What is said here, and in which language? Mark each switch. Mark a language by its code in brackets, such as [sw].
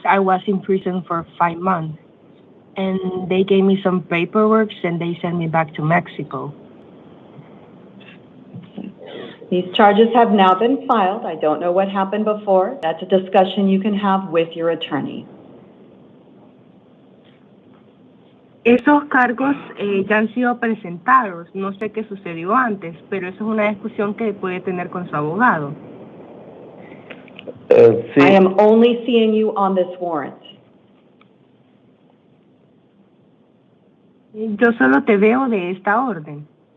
[en] I was in prison for 5 months, and they gave me some paperwork and they sent me back to Mexico. These charges have now been filed. I don't know what happened before. That's a discussion you can have with your attorney. [es] Esos cargos ya han sido presentados. No sé qué sucedió antes, pero eso es una discusión que puede tener con su abogado. Sí. [en] I am only seeing you on this warrant. [es] Yo solo te veo de esta orden.